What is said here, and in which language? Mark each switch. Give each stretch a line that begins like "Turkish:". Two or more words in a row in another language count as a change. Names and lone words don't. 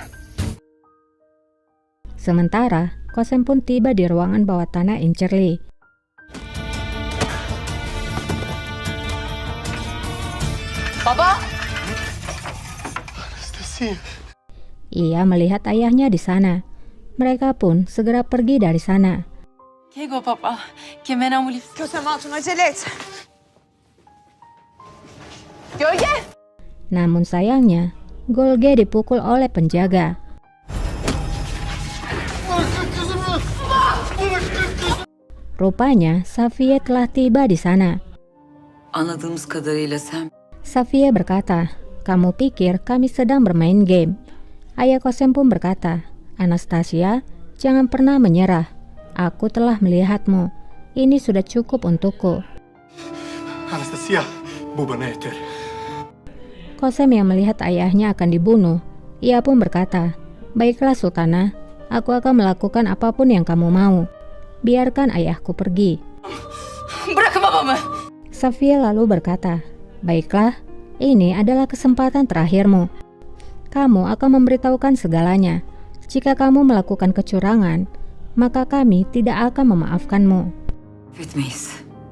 Indonesian: Sementara, Kosem pun tiba di ruangan bawah tanah Incerli. Baba. Anastasia. Ia melihat ayahnya di sana. Mereka pun segera pergi dari sana. Kego baba. Kemen amulis.
Turkish: Kösem Hatun acele et. Gölge.
Indonesian: Namun sayangnya, Golge dipukul oleh penjaga. Rupanya, Safie telah tiba di sana.
Turkish: Anladığımız kadarıyla sen
Indonesian: Safie berkata, kamu pikir kami sedang bermain game? Ayah Kosem pun berkata, Anastasia, jangan pernah menyerah. Aku telah melihatmu. Ini sudah cukup untukku.
Turkish: Anastasia, bu bana yeter.
Indonesian: Kosem yang melihat ayahnya akan dibunuh, ia pun berkata, baiklah Sultana, aku akan melakukan apapun yang kamu mau. Biarkan ayahku pergi.
Turkish: Bırakın babamı.
Indonesian: Safia lalu berkata, baiklah, ini adalah kesempatan terakhirmu. Kamu akan memberitahukan segalanya. Jika kamu melakukan kecurangan, maka kami tidak akan memaafkanmu.
Turkish: affetmeyiz.